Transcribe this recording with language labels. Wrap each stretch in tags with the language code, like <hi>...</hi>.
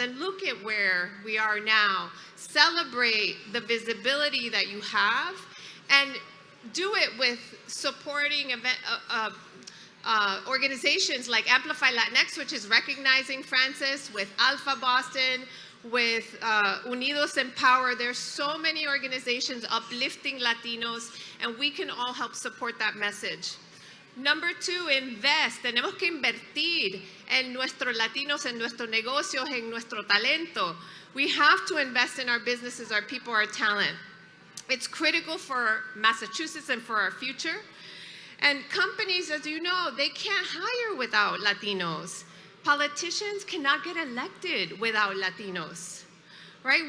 <en>And look at where we are now. Celebrate the visibility that you have, and do it with supporting organizations like Amplify Latinx, which is recognizing Frances, with Alpha Boston, with Unidos Empower. There's so many organizations uplifting Latinos, and we can all help support that message. Number 2, invest.</en> <es>Tenemos que invertir en nuestros latinos, en nuestros negocios, en nuestro talento.</es> <en>We have to invest in our businesses, our people, our talent. It's critical for Massachusetts and for our future. And companies, as you know, they can't hire without Latinos. Politicians cannot get elected without Latinos, right?</en>